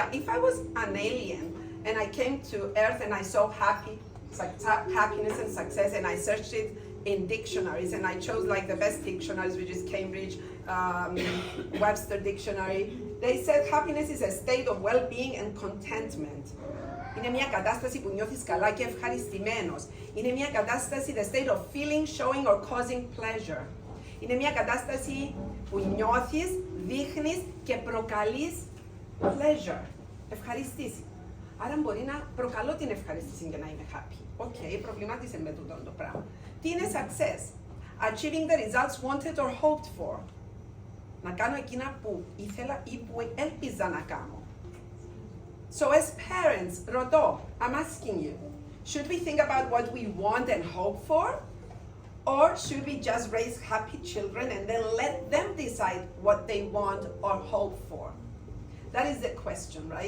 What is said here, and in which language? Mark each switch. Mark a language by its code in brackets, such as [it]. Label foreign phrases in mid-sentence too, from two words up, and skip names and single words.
[en] If I was an alien and I came to Earth and I saw happiness and success, and I searched it in dictionaries, and I chose like the best dictionaries, which is Cambridge, Webster Dictionary. They said happiness is a state of well-being and contentment. [el] Είναι μια κατάσταση που νιώθεις καλά και ευχαριστημένος. Είναι μια κατάσταση, [en] the state of feeling, showing or causing pleasure. [el] Είναι μια κατάσταση που νιώθεις, δείχνεις και προκαλείς pleasure, ευχαριστήση. Άρα μπορεί να προκαλώ την ευχαριστήση για να είμαι happy. Okay, προβλημάτισε με τούτο το πράγμα. Τι είναι success? [en] Achieving the results wanted or hoped for. [el] Να κάνω εκείνα που ήθελα ή που έλπιζα να κάνω. [en] So as parents, ρωτώ, I'm asking you, should we think about what we want and hope for? Or should we just raise happy children and then let them decide what they want or hope for? That is the question, right?